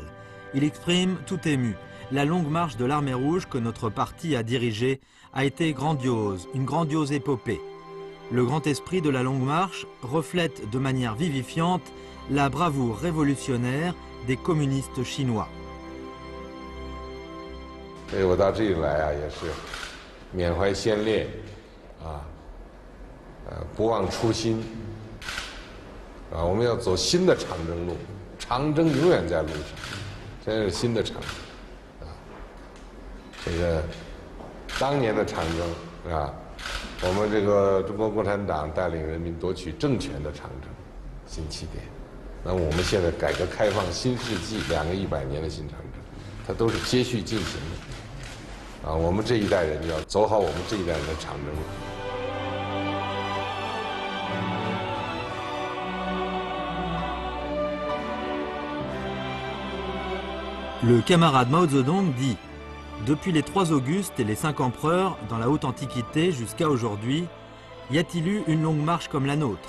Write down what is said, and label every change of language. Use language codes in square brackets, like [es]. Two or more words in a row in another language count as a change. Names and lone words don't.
[fr] Il exprime tout ému. La longue marche de l'Armée Rouge que notre parti a dirigée a été grandiose, une grandiose épopée. Le grand esprit de la longue marche reflète de manière vivifiante la bravoure révolutionnaire des communistes chinois. [zh] 不忘初心，我们要走新的长征路，长征永远在路上，这是新的长征，这个当年的长征，我们这个中国共产党带领人民夺取政权的长征，新起点。那么我们现在改革开放新世纪2个100年的新长征，它都是接续进行的，我们这一代人要走好我们这一代人的长征路。 [fr] Le camarade Mao Zedong dit « Depuis les 3 Augustes et les 5 empereurs, dans la haute antiquité jusqu'à aujourd'hui, y a-t-il eu une longue marche comme la nôtre?